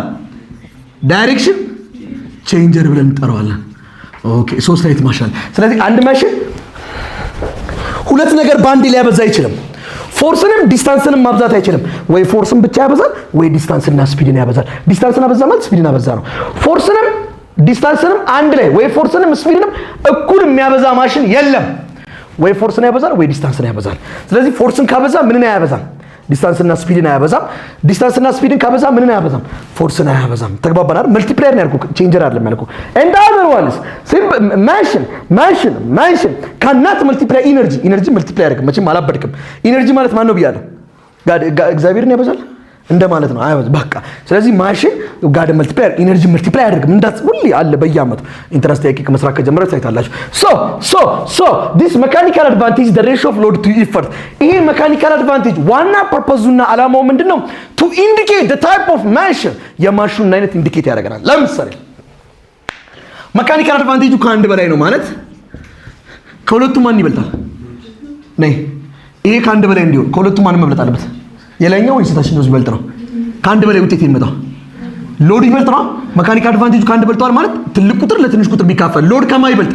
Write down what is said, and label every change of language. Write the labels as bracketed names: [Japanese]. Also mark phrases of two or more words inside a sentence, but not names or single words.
[English] direction changer [Amharic] ብለን እንጠራዋለን። ኦኬ 3 አይነት ማሽን። ስለዚህ አንድ ማሽን ሁለት ነገር ባንድ ሊያበዛ አይችልም። ፎርስንም ዲስታንስንም ማብዛት አይችልም። ወይ ፎርስን ብቻ ያበዛል ወይ ዲስታንስና ስፒድን ያበዛል። ዲስታንስን አበዛ ማለት ስፒድን አበዛ ነው። ፎርስንም ዲስታንስንም አንድ ላይ ወይ ፎርስንም ስፒድንም እኩል የሚያበዛ ማሽን የለም። ወይ ፎርስን ያበዛል ወይ ዲስታንስን ያበዛል። ስለዚህ ፎርስን ካበዛ ምንን አያበዛም? ዲስታንስና ስፒድን አያበዛም። ዲስታንስና ስፒድን ካበዛ ምንን አያበዛም? ፎርስን አያበዛም። ተግባባን አይደል? መልቲፕላየር ነው ያልኩህ፣ ቼንጀር አይደለም ያልኩህ። [English] and the other one is machine cannot multiply energy multiply [Amharic] ያደርግ መቼም አላበድክም። ኢነርጂ ማለት ማን ነው ብያለሁ? እግዚአብሔርን ያበዛል እንደማለት ነው። አያበዛም በቃ። ስለዚህ ማሽን ጋር [English] multiplier energy multiply [Amharic] ያደርግም እንዳት ሁሌ አለ በየአመቱ ኢንተረስት ያቂቅ መስራት ከጀመረ ታይታላችሁ። [English] so this mechanical advantage the ratio of load to effort። [Amharic] ይሄ [English] mechanical advantage [Amharic] ዋና ፐርፐዙና አላማው ምንድነው? [English] to indicate the type of machine [Amharic] የማሽኑን አይነት ኢንዲኬት ያደርገናል። ለምሳሌ [English] mechanical advantage [Amharic] ከአንድ በላይ ነው ማለት ከሁለቱም ማን ይበልጣል? ነይ ይሄ ከአንድ በላይ እንዲሆን ከሁለቱም ማን መብለጥ አለበት? የላይኛው ወይስ ታችኛው ይበልጥ ነው? ከአንድ በላይ ውጤት የሚመጣው ሎድ ይበልጥ ነው። መካኒካል አድቫንቴጁ ከአንድ በልጧል ማለት ትልቅ ቁጥር ለትንሽ ቁጥር ቢካፈል ሎድ ከማ ይበልጥ?